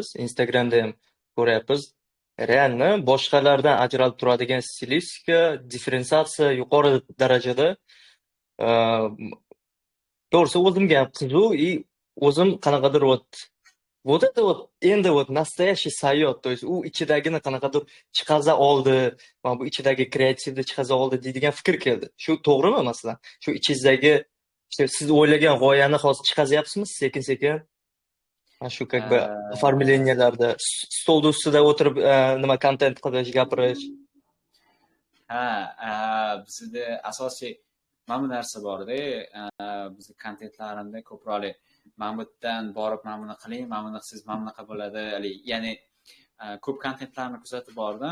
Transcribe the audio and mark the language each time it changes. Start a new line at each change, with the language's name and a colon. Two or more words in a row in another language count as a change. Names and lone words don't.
Uzbek: Instagramda ham ko'ryapmiz. Realni boshqalardan ajralib turadigan stilistika, differensiatsiya yuqori darajada. To'g'risi o'zimga ham qiziq, o'zim qanaqadir endi nastoящий sayyod,
Russian: то есть
Uzbek: u ichidagini qanaqadir chiqaza oldi, mana bu ichidagi kreativni chiqaza oldi deydigan fikr keldi. Shu to'g'rimi masalan? Shu ichingizdagi siz o'ylagan g'oyani hozir chiqazyapsizmi sekin-sekin? Mana shu
Russian: как бы
Uzbek: оформленияларда stol ustida o'tirib nima kontent qilish, gapirish. Bizda asosiy mana bu narsa bor-da, bizning kontentlarimda ko'proq mana bu yerdan borib mana buni qiling, mana buni qilsangiz mana bunaqa bo'ladi. Ya'ni ko'p kontentlarni kuzatib bordim.